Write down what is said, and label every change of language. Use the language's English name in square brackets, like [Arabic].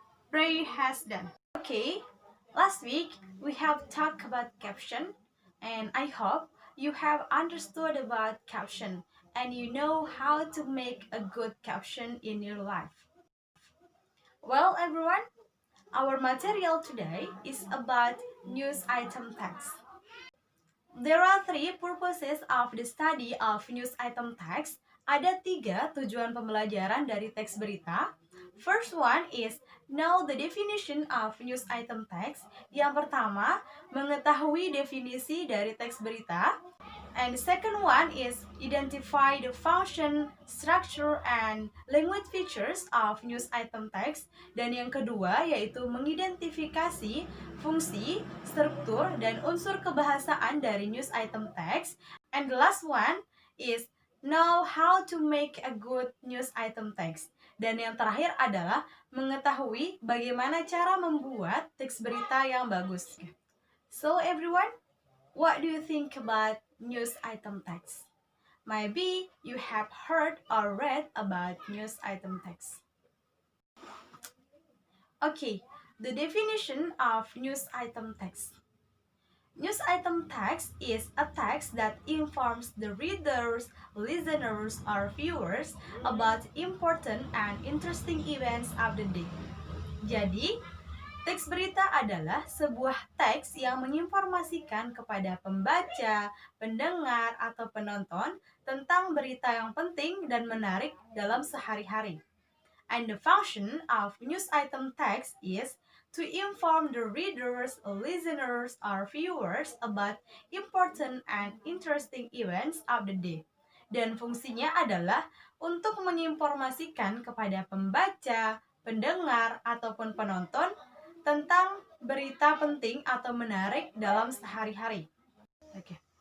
[English] Pray has done. Okay, last week we have talked about caption and I hope you have understood about caption and you know how to make a good caption in your life. Well everyone, our material today is about news item text. There are three purposes of the study of news item text. [Indonesian] Ada 3 tujuan pembelajaran dari teks berita. [English] First one is know the definition of news item text. [Indonesian] Yang pertama, mengetahui definisi dari teks berita. [English] And the second one is identify the function, structure, and language features of news item text. [Indonesian] Dan yang kedua yaitu mengidentifikasi fungsi, struktur, dan unsur kebahasaan dari news item text. [English] And the last one is know how to make a good news item text. [Indonesian] Dan yang terakhir adalah mengetahui bagaimana cara membuat teks berita yang bagus. [English] So everyone, what do you think about news item text? Maybe you have heard or read about news item text. Okay, the definition of news item text. News item text is a text that informs the readers, listeners, or viewers about important and interesting events of the day. [Indonesian] Jadi, teks berita adalah sebuah teks yang menginformasikan kepada pembaca, pendengar, atau penonton tentang berita yang penting dan menarik dalam sehari-hari. [English] And the function of news item text is to inform the readers, listeners, or viewers about important and interesting events of the day. [Indonesian] Dan fungsinya adalah untuk menginformasikan kepada pembaca, pendengar, ataupun penonton tentang berita penting atau menarik dalam sehari-hari. Okay.